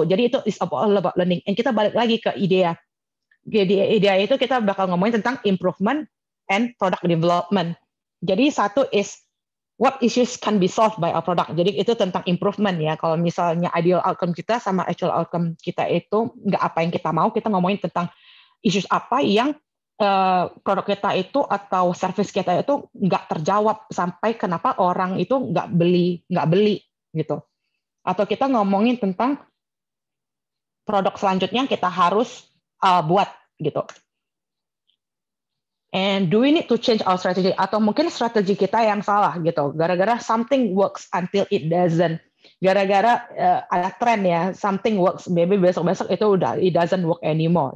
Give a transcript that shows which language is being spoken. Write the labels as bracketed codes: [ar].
[id] Jadi itu [en] is all about learning. [id] And kita balik lagi ke idea. Idea itu kita bakal ngomongin tentang improvement and product development. Jadi satu [en] is what issues can be solved by our product. [id] Jadi itu tentang improvement ya. Kalau misalnya ideal outcome kita sama actual outcome kita itu nggak apa yang kita mau, kita ngomongin tentang issues apa yang produk kita itu atau service kita itu nggak terjawab sampai kenapa orang itu nggak beli gitu. Atau kita ngomongin tentang produk selanjutnya kita harus buat gitu. [en] And do we need to change our strategy? [id] Atau mungkin strategi kita yang salah gitu. [en] Gara-gara something works until it doesn't. [id] Gara-gara ada tren ya, [en] something works, maybe [id] besok-besok itu udah [en] it doesn't work anymore.